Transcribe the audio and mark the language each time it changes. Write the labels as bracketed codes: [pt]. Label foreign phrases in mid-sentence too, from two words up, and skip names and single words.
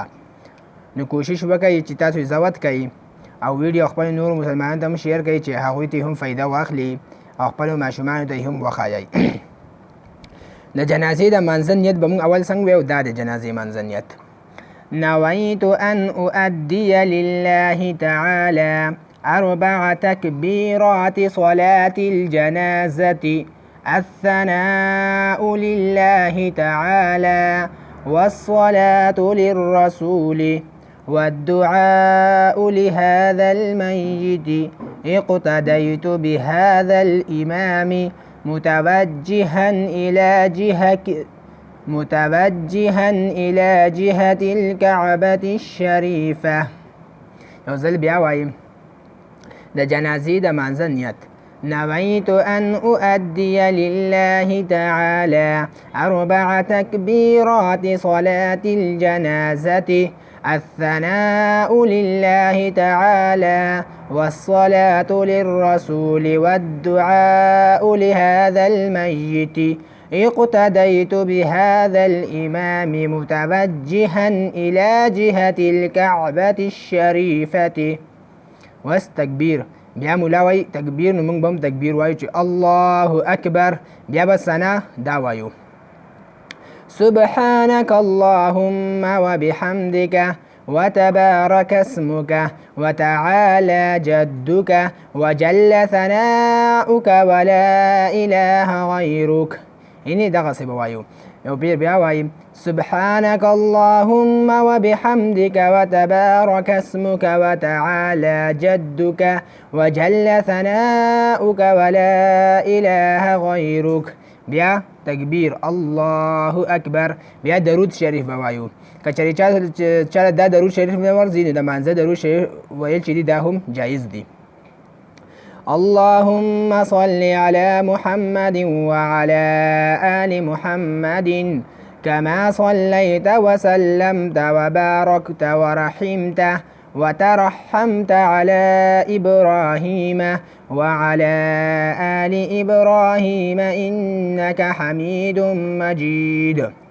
[ps] نو کوشش وکړئ چې تاسو زوت کوئ او ویډیو خپل نور مسلمانانو ته هم شیر کړئ چې هغوی ته هم فایده واخلي او خپلو ماشومانو ته هم وښایئ. د جنازې د منځه نیت به موږ اول څنګه ویو؟ دا د جنازې منځه نیت: [ar] نویت ان اؤدي لله تعالى 4 تكبيرات صلاة الجنازة، الثناء لله تعالى والصلاة للرسول والدعاء لهذا الميت. اقتديت بهذا الإمام متوجها إلى جهة الكعبة الشريفة. [ps] یو ځل بیا وایم د جنازې د منځه نیت: [ar] نويت أن أؤدي لله تعالى 4 تكبيرات صلاة الجنازة، الثناء لله تعالى والصلاة للرسول والدعاء لهذا الميت. اقتديت بهذا الإمام متوجها إلى جهة الكعبة الشريفة. [ps] واستكبير بیا مولا وای تکبیر، نو موږ به هم تکبیر وایو چې [ar] الله اکبر. [ps] بیا به ثنا دا وایو: [ar] سبحانك اللهم وبحمدك وتبارك اسمك وتعالى جدك وجل ثناؤك ولا إله غيرك. [ps] اینی دغسې به وایو. یو پیر بیا وایم: [ar] سبحانك اللهم وبحمدك وتبارك اسمك وتعالى جدك وجل ثناؤك ولا إله غيرك. [ps] بیا تکبیر [ar] الله اکبر. [ps] بیا درود شریف به وایو. که چېرې چا دا درود شریف نه ورځي نو د منځه درود شریف ویل چې دي دا هم جایز دي. [ar] اللهم صل على محمد وعلى آل محمد كما صليت وسلمت وباركت ورحمت وترحمت على إبراهيم وعلى آل إبراهيم إنك حميد مجيد.